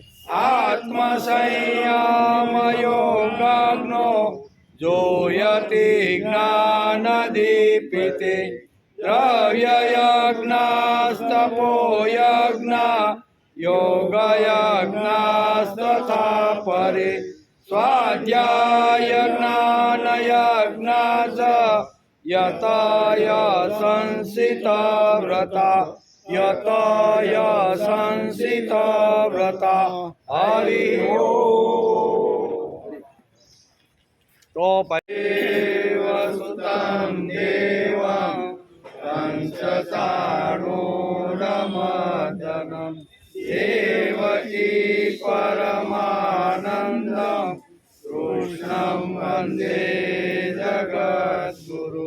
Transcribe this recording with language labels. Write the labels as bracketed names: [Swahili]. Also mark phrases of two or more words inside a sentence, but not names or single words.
[Sanskrit] આત્મસંયમ યોગાગ્નો જોયતિ જ્ઞાનદીપિતે દ્રવ્ય યજ્ઞાસ્તપો યજ્ઞા યોગ યજ્ઞાસ્તથા પરે સ્વાધ્યાય જ્ઞાન યજ્ઞાચ यतय संसिता व्रता यतय संसिता व्रता हरि ओम। तो देवसुतं देवं कंसचाणूरमर्दनं देवकी परमानन्दं कृष्णं वन्दे जगद्गुरु।